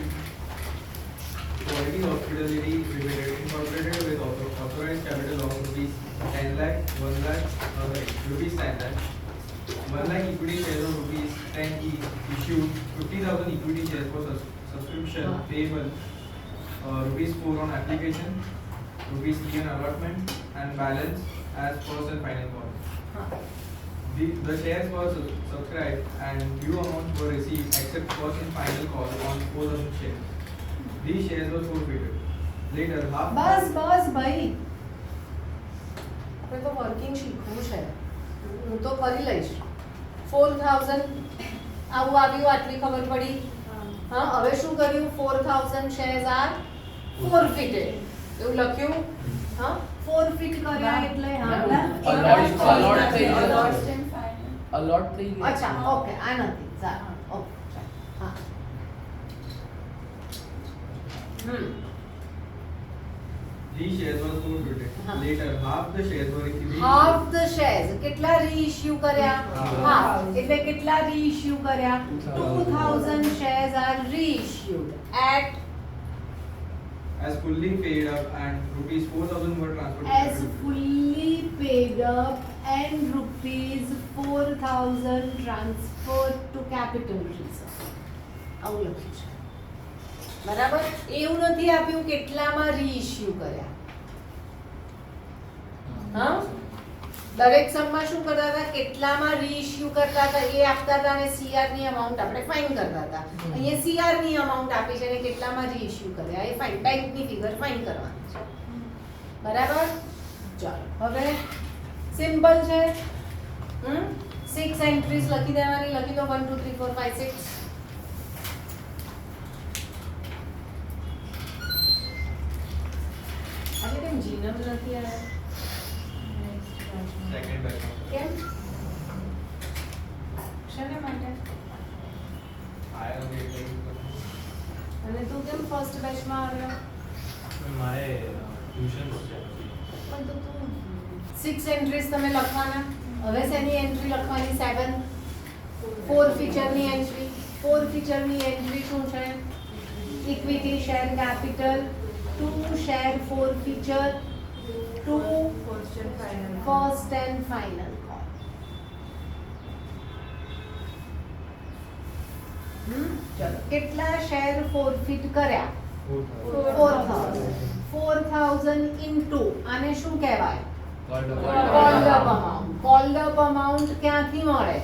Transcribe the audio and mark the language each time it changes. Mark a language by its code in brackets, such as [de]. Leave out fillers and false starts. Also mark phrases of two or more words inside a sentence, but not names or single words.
[en] Quality Hospitality Limited incorporated with authorized capital of rupees 10 lakh, 1 lakh, rupees 10 lakh, 1 lakh equity shares of rupees 10 each, issued 50,000 equity shares for subscription payable rupees 4 on application, rupees 3 on allotment, and balance as first and final call. The shares were subscribed and due amounts were received except first and final call on 4,000 shares. These shares were forfeited. Later, half. [gu] બસ ભાઈ આપણે તો વર્કિંગ શીખવું છે. હું તો કરી લઈશ. 4000 આવું આવ્યું, આટલી ખબર પડી. હા, હવે શું કર્યું? [en] 4000 shares are forfeited. [gu] એવું લખ્યું. હા, forfeit કર્યા એટલે હા allot થઈ ગયું. અચ્છા, ઓકે, આ નથી. સારું, ઓકે, હા. [en] These shares were forfeited. Later, half the shares were reissued. half the shares [gu] કેટલા રીઇશ્યુ કર્યા? હાફ એટલે કેટલા રીઇશ્યુ કર્યા? [en] 2000 shares are reissued at As fully paid up and rupees 4,000 were transferred. as fully paid up and rupees 4000 transferred to capital reserve. [gu] આવું લખ્યું છે. બરાબર? એવું નથી આપ્યું કેટલામાં રીઇશ્યુ કર્યા. હા, દરેક સમમાં શું કરતા હતા? કેટલામાં રીઇશ્યુ કરતા હતા એ આપતા હતા અને સીઆર ની અમાઉન્ટ આપણે ફાઇન કરતા હતા. અહીંયા સીઆર ની અમાઉન્ટ આપી છે અને કેટલામાં રીઇશ્યુ કર્યા એ ફાઇન, બેંક ની ફિગર ફાઇન કરવાની છે. બરાબર? ચાલો હવે સિમ્પલ છે. 6 એન્ટ્રીઝ લખી દેવાની. લખી દો 1 2 3 4 5 6. આજે કેમ જીનમ નથી આવ્યા? [en] Second batch. [gu] કેમ? શેને માટે? [en] I am getting. [gu] અને તું કેમ ફર્સ્ટ બેચમાં આવ્યો? મારે ટ્યુશન છે. પણ તો તું 6 એન્ટ્રીઝ તમે લખવાના. હવે શેની એન્ટ્રી લખવાની? 7 4 ફીચરની એન્ટ્રી. 4 ફીચરની એન્ટ્રી શું છે? [en] equity share capital, [gu] 2 [en] share forfeiture, [gu] 2 [en] first and final call. [gu] ચલો કેટલા શેર ફોરફિટ કર્યા? 4000 into આને શું કહેવાય? [en] called up amount. called up amount [gu] ક્યાંથી મળે?